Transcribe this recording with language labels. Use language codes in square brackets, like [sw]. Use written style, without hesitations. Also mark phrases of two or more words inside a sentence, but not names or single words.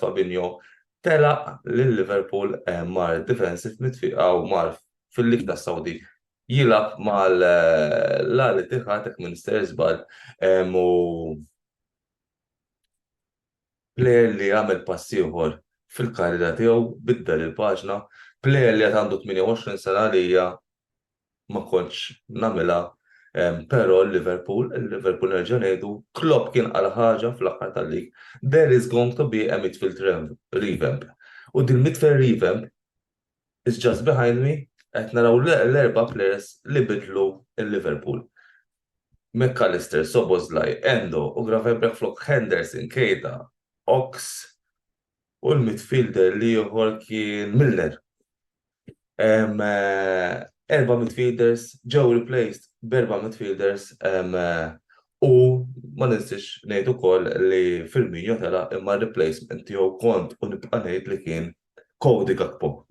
[mt] Fabinho telaq lil-Liverpool mar [en] defensive midfield [mt] mar fil-lig tas-Saudi jilgħab mal-Al Ittihad minn Stersbal u plejer li għamel pass ieħor fil-karriera tiegħu biddel il-paġna, plejer li qed għandu 28 sena li hija ma kontx nagħmilha. Però il-Liverpool nerġa' ngħidu Klopp kien qal ħaġa fl-aħħar tal-lig. [en] There is going to be a midfield revamp. [mt] U din [en] midfield revamp is just behind me [mt] qed naraw l-erba' players li bidlu il-Liverpool. McAllister, Szoboszlai, Endo u Gravenberch flok Henderson, Keita, Ox u l-midfielder li ieħor kien Milner. Erba' midfielders ġew replaced b'erba' midfielders u ma ninsiex ngħid ukoll li Firmino tela imma replacement tiegħu kont u nibqa' ngħid li kien Cody Gakpo.